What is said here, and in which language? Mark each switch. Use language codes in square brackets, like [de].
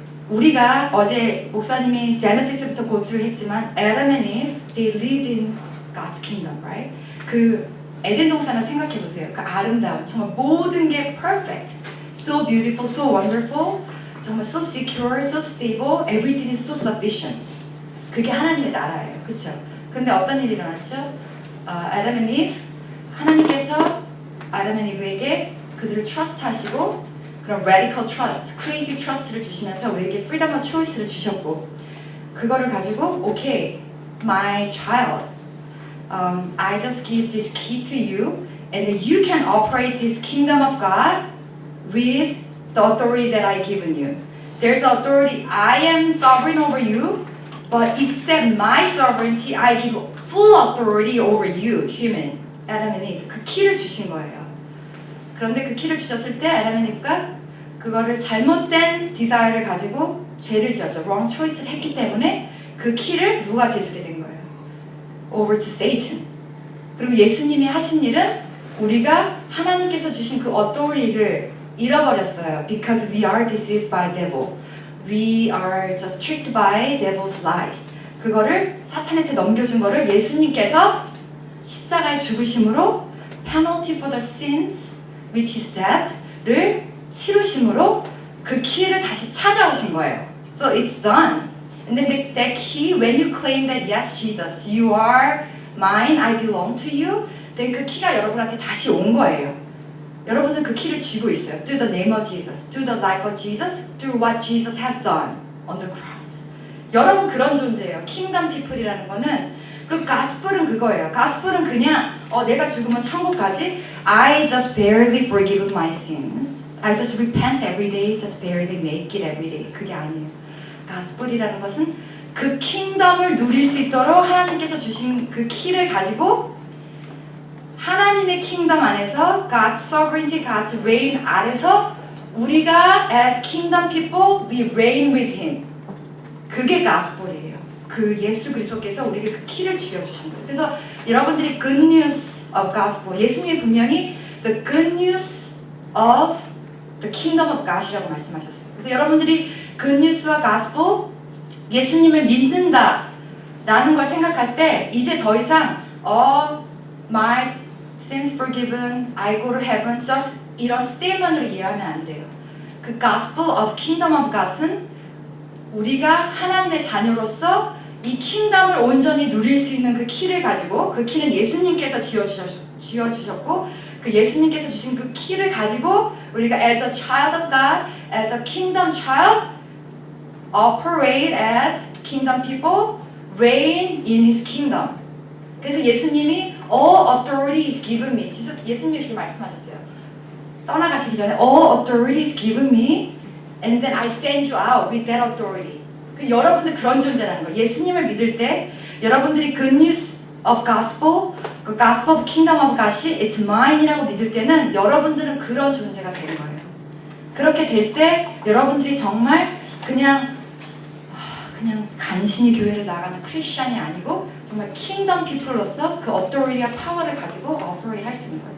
[ko] 우리가 어제 목사님이 제네시스부터 고투를 했지만 [en] Adam and Eve, they lived in God's kingdom, right? [ko] 그 에덴 동산을 생각해 보세요. 그 아름다움, 정말 모든 게 [en] perfect, so beautiful, so wonderful, 정말 so secure, so stable, everything is so sufficient. [ko] 그게 하나님의 나라예요, 그렇죠? 근데 어떤 일이 일어났죠? [en] Adam and Eve, [ko] 하나님께서 Adam and Eve에게 그들을 trust하시고 그런 radical trust, crazy trust를 주시면서 우리에게 freedom of choice를 주셨고 그거를 가지고 [en] okay, my child, I just give this key to you and you can operate this kingdom of God with the authority that I given you. There's authority, I am sovereign over you, but except my sovereignty, I give full authority over you, human, Adam and Eve. [ko] 그 키를 주신 거예요. 그런데 그 키를 주셨을 때 아담 앤 이브가 그거를 잘못된 디자이어를 가지고 죄를 지었죠. wrong choice를 했기 때문에 그 키를 누구한테 주게 된 거예요? [en] over to Satan. [ko] 그리고 예수님이 하신 일은 우리가 하나님께서 주신 그 authority를 잃어버렸어요. [en] Because we are deceived by devil. We are just tricked by devil's lies. [ko] 그거를 사탄한테 넘겨준 거를 예수님께서 십자가에 죽으심으로 [en] penalty for the sins which is death [ko] 를 치루심으로 그 키를 다시 찾아오신 거예요. [en] So it's done. And then that key, when you claim that yes, Jesus, you are mine, I belong to you, then [ko] 그 키가 여러분한테 다시 온 거예요. 여러분들 그 키를 쥐고 있어요. [en] Through the name of Jesus, through the life of Jesus, through what Jesus has done on the cross. [ko] 여러분 그런 존재예요. Kingdom people이라는 거는 그 가스펠은 그거예요. 가스펠은 그냥 내가 죽으면 천국 가지. [en] I just barely forgive my sins. I just repent every day, just barely make it every day. [ko] 그게 아니에요. 가스펠이라는 것은 그 킹덤을 누릴 수 있도록 하나님께서 주신 그 키를 가지고 하나님의 킹덤 안에서 [en] God's sovereignty, God's reign [ko] 아래서 우리가 [en] as kingdom people, we reign with Him. [ko] 그게 가스펠이에요. 그 예수 그리스도께서 우리에게 그 키를 쥐어주신 거예요. 그래서 여러분들이 [en] good news of gospel, [ko] 예수님이 분명히 [en] the good news of the kingdom of God [ko] 이라고 말씀하셨어요. 그래서 여러분들이 good news와 gospel, 예수님을 믿는다 라는 걸 생각할 때 이제 더 이상 [en] my sins forgiven, I go to heaven, just [ko] 이런 스테이먼으로 이해하면 안 돼요. 그 Gospel of Kingdom of God은 우리가 하나님의 자녀로서 이 킹덤을 온전히 누릴 수 있는 그 키를 가지고, 그 키는 예수님께서 쥐어주셨고 그 예수님께서 주신 그 키를 가지고 우리가 [en] as a child of God, as a kingdom child, operate as kingdom people, reign in His kingdom. [ko] 그래서 예수님이 [en] all authority is given me. [ko] 예수님이 이렇게 말씀하셨어요. 떠나가시기 전에 [en] all authority is given me and then I send you out with that authority. [ko] 그 여러분들 그런 존재라는 거예요. 예수님을 믿을 때 여러분들이 [en] good news of gospel, [ko] 그 [en] gospel of kingdom of God [ko] 이 [en] it's mine [ko] 이라고 믿을 때는 여러분들은 그런 존재가 되는 거예요. 그렇게 될 때 여러분들이 정말 그냥 간신히 교회를 나가는 크리스천이 아니고 정말 킹덤 피플로서 그 어토리티와 파워를 가지고 오퍼레이트 할 수 있는 거예요.